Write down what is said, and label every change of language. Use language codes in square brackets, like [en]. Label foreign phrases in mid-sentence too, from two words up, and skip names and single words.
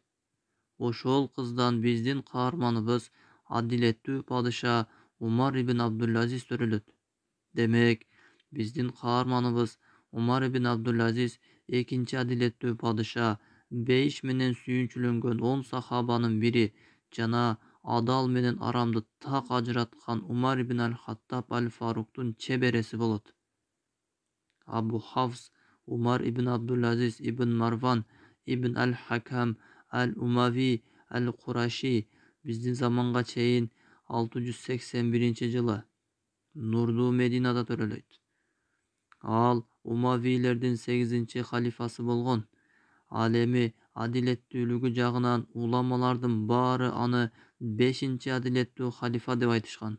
[ky] Ошол кыздан биздин каарманыбыз адилеттүү падыша Умар ибн Абдулазиз төрөлөт. Демек, биздин каарманыбыз Умар ибн Абдулазиз экинчи адилеттүү падыша, бейиш менен сүйүнчүлөнгөн 10 сахабанын бири жана адал менен арамды так ажыраткан Умар ибн Аль-Хаттаб Аль-Фаруктун чебереси болот. Абу Хафс Умар ибн Абдулазиз ибн Марван ибн Аль-Хакам Аль-Умави Аль-Кураши биздин заманга чейин 681-жылы Нурдуу Мединада төрөлөйт. Ал Умавилердин 8-чи халифасы болгон. Ал эми адилеттүүлүгү жагынан уламалардын баары аны 5-чи адилеттүү халифа деп айтышкан.